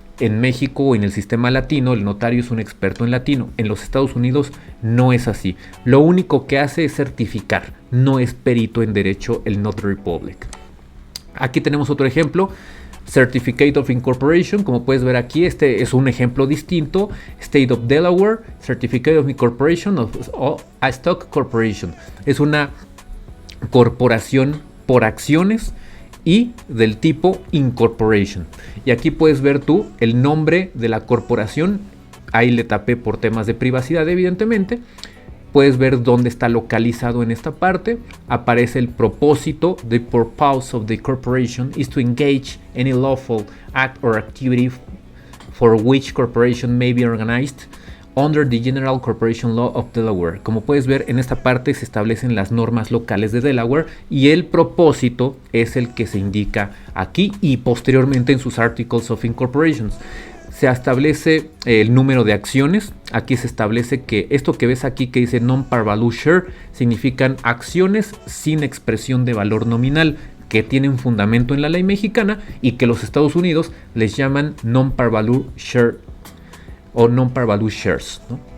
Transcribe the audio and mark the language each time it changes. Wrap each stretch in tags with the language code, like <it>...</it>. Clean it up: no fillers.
<es>En México o en el sistema latino, el notario es un experto en latino. En los Estados Unidos no es así. Lo único que hace es certificar, no es perito en derecho el Notary Public. Aquí tenemos otro ejemplo, Certificate of Incorporation. Como puedes ver aquí, este es un ejemplo distinto.</es> <en>State of Delaware, Certificate of Incorporation of a Stock Corporation.</en> <es>Es una corporación por acciones y del tipo Incorporation. Y aquí puedes ver tú el nombre de la corporación. Ahí le tapé por temas de privacidad, evidentemente. Puedes ver dónde está localizado en esta parte. Aparece el propósito.</es> <en>The purpose of the corporation is to engage any lawful act or activity for which corporation may be organized under the General Corporation Law of Delaware.</en> <es>Como puedes ver, en esta parte se establecen las normas locales de Delaware y el propósito es el que se indica aquí y posteriormente en sus Articles of Incorporations. Se establece el número de acciones. Aquí se establece que esto que ves aquí que dice non-par value share significan acciones sin expresión de valor nominal que tienen fundamento en la ley mexicana y que los Estados Unidos les llaman non-par value share o non-par value shares, ¿no?</es>